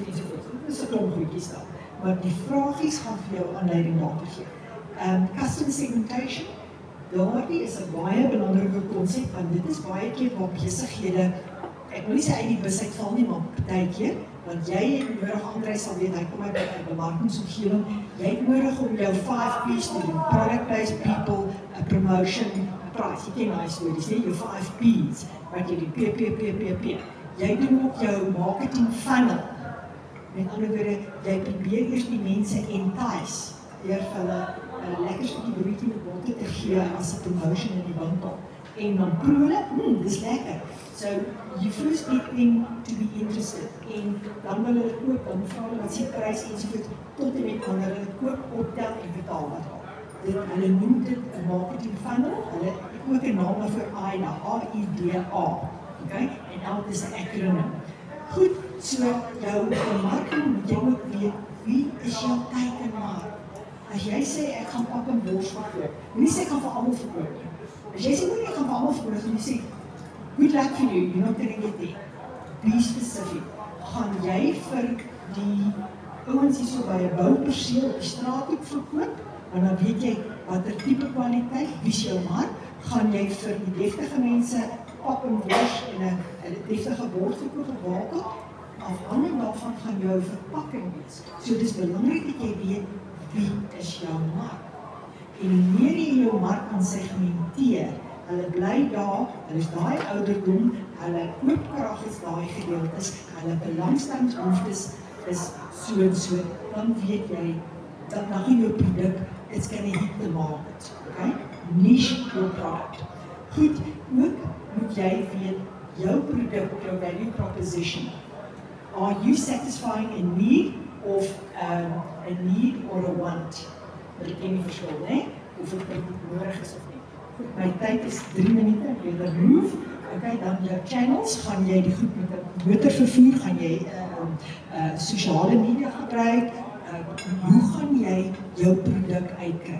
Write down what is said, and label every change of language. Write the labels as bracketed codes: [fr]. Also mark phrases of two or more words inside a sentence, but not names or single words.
[af] Dit is 'n klomp goedjies daar. Maar die vragies gaan vir jou aanleiding daartoe gee. [en] Customer segmentation, [af] daardie is 'n baie belangrike konsep, want dit is baie keer waar besighede, ek wil nie sê uit die bus uitval nie, maar partykeer, want jy het nodig, André sal weet, hy kom uit 'n bemarkingsomgewing, jy het nodig om jou 5 P's te doen, [en] product, place, people, a promotion, a price, [af] jy ken daai stories, nie, jou 5 P's, wat jy doen, P. Jy doen ook jou [en] marketing funnel. [af] Met ander woorde, jy probeer eers die mense entice, deur vir hulle 'n lekker stukkie broodjie met botter te gee as 'n promotion in die winkel. En dan proe hulle, dis lekker. [en] So, you first get them to be interested. [af] En dan wil hulle koop, dan vra hulle wat se prys ensovoorts, tot en met wanneer hulle koop, optel en betaal wat al. Hulle noem dit 'n [en] marketing funnel, [af] hulle het ook 'n naam daarvoor, AIDA, A-I-D-A. Okay? En elk is 'n acronym. Goed, so jou bemarking moet jy ook weet, wie is jou teikenmark? As jy sê, ek gaan pap en bors verkoop, nie sê ek gaan vir almal verkoop. As jy sê, ek gaan vir almal verkoop, dan jy sê, [en] good luck for you, you're not going to get there. Be specific. [af] Gaan jy vir die ouens hier so by 'n bouperseel op die straathoek verkoop, en dan weet jy watter tipe kwaliteit, wie is jou mark, gaan jy vir die deftige mense pap en bors en 'n deftige bord verkoop op wakel, afhangend daarvan gaan jou verpakking wees. So dis belangrik dat jy weet wie is jou mark. En hoe meer jy jou mark kan segmenteer, hulle bly daar, hulle is daai ouderdom, hulle koopkrag is daai gedeeltes, hulle belangstellingsbehoeftes is so en so, dan weet jy dat na jou produk, [en] it's gonna hit the market, okay? Niche your product. [af] Goed, ook moet jy weet, jou produk, jou [en] value proposition, are you satisfying a need of a need or a want? [af] Dat ken nie verskil, né? Of het nodig is of nie. Goed, my tyd is 3 minute, jy remove, okay, dan jou channels, gaan jy die goed met 'n motor vervoer, gaan jy sosiale media gebruik, hoe gaan jy jou produk uitkry?